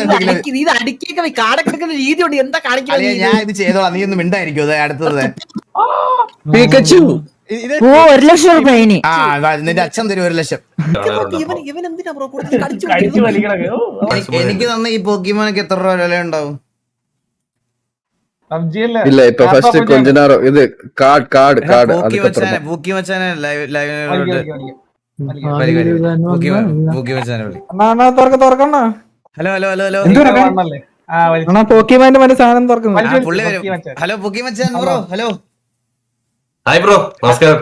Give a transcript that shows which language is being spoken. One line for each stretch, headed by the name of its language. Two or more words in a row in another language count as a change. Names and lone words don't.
Malayalam: ഇത് അടിക്കൊക്കെ കാടൊക്കെ എടുക്കുന്ന രീതി ഉണ്ട്. എന്താ കാണിക്കുന്നത്? ഞാൻ ഇത് ചെയ്തോളാം, നീ ഒന്ന് മിണ്ടായിരിക്കും. അത് അടുത്തത് $1 ലക്ഷം നിന്റെ അച്ഛൻ തരും 1 ലക്ഷം. ഇവൻ എന്തിനാ ബ്രോ എനിക്ക് തന്നെ ഈ പോക്കിമോനൊക്കെ എത്ര രൂപ വില ഉണ്ടാവും?
Tamil: இல்ல இப்ப ஃபர்ஸ்ட் கொஞ்ச நேரம் இது கார்டு
Malayalam: പൂക്കി മച്ചാനെ
English: hello hello hello hello
Malayalam: പോക്കിമാന്റെ മറ്റേ സാധനം തുറക്കുന്നു. പുള്ളി വരും. ഹലോ പൂക്കി മച്ചാൻ
English: bro. hello hi bro,
Malayalam: നമസ്കാരം.